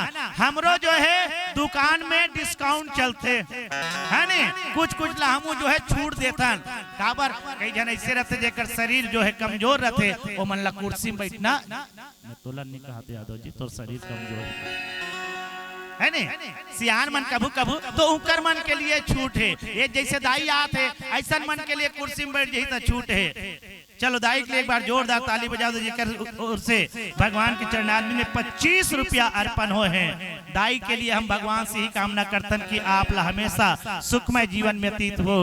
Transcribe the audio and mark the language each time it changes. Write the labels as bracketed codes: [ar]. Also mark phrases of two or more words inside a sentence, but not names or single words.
[hne] हमरो जो है दुकान में डिस्काउंट चलते है नी कुछ हमू जो है छूट देता काबर कई जन ऐसे रहते जेकर शरीर जो है कमजोर रहते वो मन ला कुर्सी में बैठना मैं तोला नहीं कहते यादव जी तो शरीर कमजोर है नी सियान मन कभू कभू तो उकर मन के लिए छूट है। ये जैसे दाई आते ऐसा मन के लिए कुर्सी में बैठ जाई तो छूट है। चलो दाई के लिए एक बार जोरदार ताली बजा दो जेकर ओर से भगवान के चरणारविंद में 25 रुपया अर्पण हो हैं। दाई के लिए हम भगवान से ही कामना करतन कि आप ला हमेशा सुखमय जीवन में व्यतीत हो।